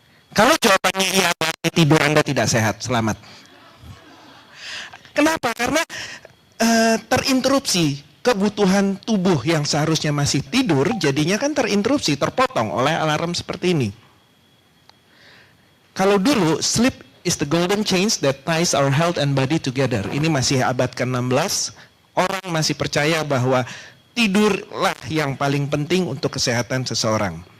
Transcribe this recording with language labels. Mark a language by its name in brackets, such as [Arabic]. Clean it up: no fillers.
[Indonesian] Kalau jawabannya iya, berarti tidur Anda tidak sehat. Selamat. Kenapa? Karena terinterupsi. Kebutuhan tubuh yang seharusnya masih tidur, jadinya kan terinterupsi, terpotong oleh alarm seperti ini. Kalau dulu, [English] sleep is the golden chains that ties our health and body together. [Indonesian] Ini masih abad ke-16, orang masih percaya bahwa tidurlah yang paling penting untuk kesehatan seseorang.